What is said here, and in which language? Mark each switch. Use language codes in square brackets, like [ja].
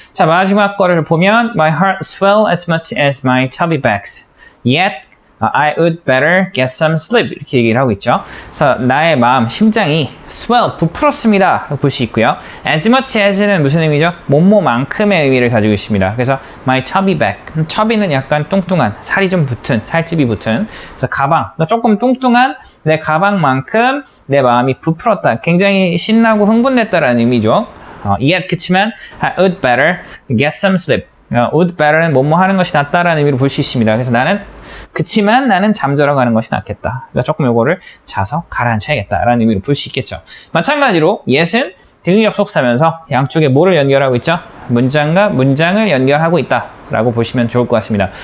[ko] 자, 마지막 거를 보면 [en] My heart swell as much as my chubby backs. Yet I would better get some sleep. [ko] 이렇게 얘기를 하고 있죠. 그래서 나의 마음, 심장이 swell, 부풀었습니다. 볼 수 있고요. As much as는 무슨 의미죠? 뭐뭐만큼의 의미를 가지고 있습니다. 그래서 [en] my chubby back. [ko] chubby는 약간 뚱뚱한, 살이 좀 붙은, 살집이 붙은. 그래서 가방, 조금 뚱뚱한 내 가방만큼 내 마음이 부풀었다. 굉장히 신나고 흥분됐다라는 의미죠. [en] yet [ko] 그치만 [en] I would better get some sleep. [ko] would better는 뭐뭐 하는 것이 낫다라는 의미로 볼 수 있습니다. 그래서 그치만 나는 잠자러 가는 것이 낫겠다. 그러니까 조금 요거를 자서 가라앉혀야겠다라는 의미로 볼 수 있겠죠. 마찬가지로 yes은 등위 접속사면서 양쪽에 뭐를 연결하고 있죠? 문장과 문장을 연결하고 있다라고 보시면 좋을 것 같습니다.